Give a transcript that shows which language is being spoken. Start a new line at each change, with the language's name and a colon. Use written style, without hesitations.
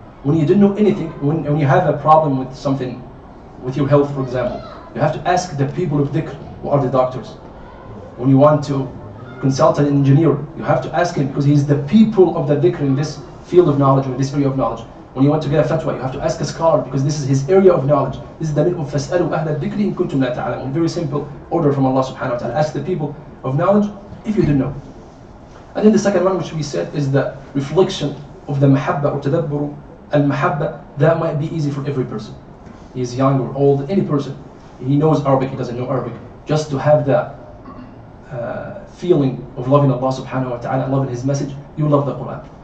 English: When you don't know anything, when you have a problem with something, with your health for example, you have to ask the people of dhikr, who are the doctors. When you want to consult an engineer, you have to ask him, because he's the people of the dhikr in this field of knowledge, or in this area of knowledge. When you want to get a fatwa, you have to ask a scholar, because this is his area of knowledge. This is the meaning of
Arabic: فَاسْأَلُوا أَهْلَ الذِّكْرِ إِن كُنْتُمْ لَا تَعْلَمُونَ.
English: Very simple order from Allah subhanahu wa ta'ala. Ask the people of knowledge if you don't know. And then the second one, which we said, is the reflection of the mahabba or tadabbur al-mahabba. That might be easy for every person. He is young or old, any person. He knows Arabic, he doesn't know Arabic. Just to have that feeling of loving Allah subhanahu wa ta'ala and loving His message, you love the Quran.